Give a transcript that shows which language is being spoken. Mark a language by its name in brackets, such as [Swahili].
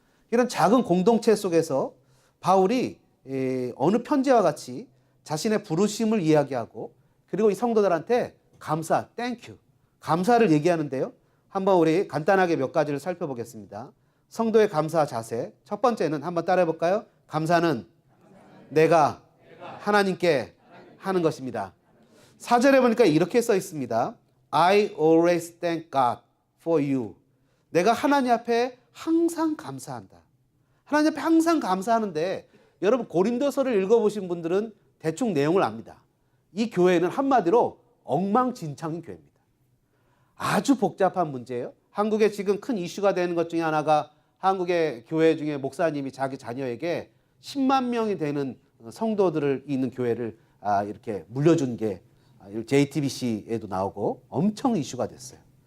[Korean] 이런 작은 공동체 속에서 바울이 어느 편지와 같이 자신의 부르심을 이야기하고 그리고 이 성도들한테 감사, 땡큐, 감사를 얘기하는데요. 한번 우리 간단하게 몇 가지를 살펴보겠습니다. 성도의 감사 자세. 첫 번째는 한번 따라해 볼까요? 감사는 내가 하나님께 하는 것입니다. 4절에 보니까 이렇게 써 있습니다. [English] I always thank God for you. [Korean] 내가 하나님 앞에 항상 감사한다. 하나님 앞에 항상 감사하는데 여러분 고린도서를 읽어보신 분들은 대충 내용을 압니다. 이 교회는 한마디로 엉망진창인 교회입니다. 아주 복잡한 문제예요. 한국에 지금 큰 이슈가 되는 것 중에 하나가 한국의 교회 중에 목사님이 자기 자녀에게 10만 명이 되는 성도들을 있는 교회를 이렇게 물려준 게 JTBC에도 나오고 엄청 이슈가 됐어요.